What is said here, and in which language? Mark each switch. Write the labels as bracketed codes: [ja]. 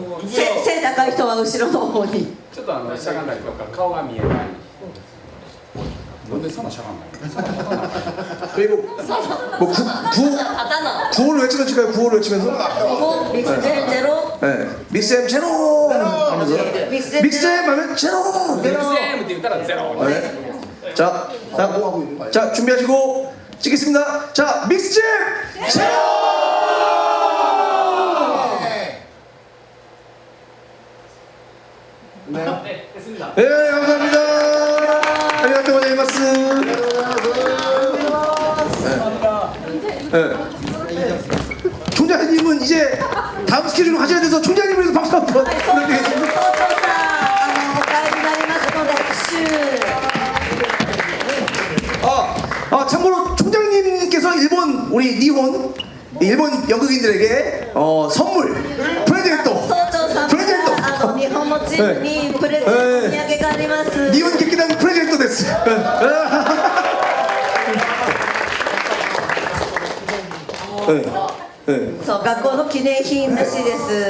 [ja] 背高い人は後ろの方に。ちょっとしゃがんだりとか顔が見えない。なんでそんなしゃがんないの？ [ko] 그리고 뭐 구호를 외치면 찍어요. 구호를 외치면서. 믹스젠 제로. 네. 믹스엠 제로 하면서. 믹스엠 하면 제로. [ja] ゼロセームって言ったらゼロ。 [ko] 네. 자, 준비하시고 찍겠습니다. 자, 믹스잼 제로. 네, 감사합니다. [ja] 아리가또 고자이마스. [ko] 네. 총장님은 이제 다음 스케줄을 가져야 돼서 총장님을 위해서 박수 한번 [ja] はい、そうです。 [ko] 부탁드리겠습니다. [ja] 校長さん、お帰りになりますので拍手。 [ko] 참고로 총장님께서 우리 일본 연극인들에게 선물 프레젠토 [ja] 総長さんから日本のチームにプレゼントお土産があります。 니혼劇団 프레젠토です. そう、学校の記念品らしいです。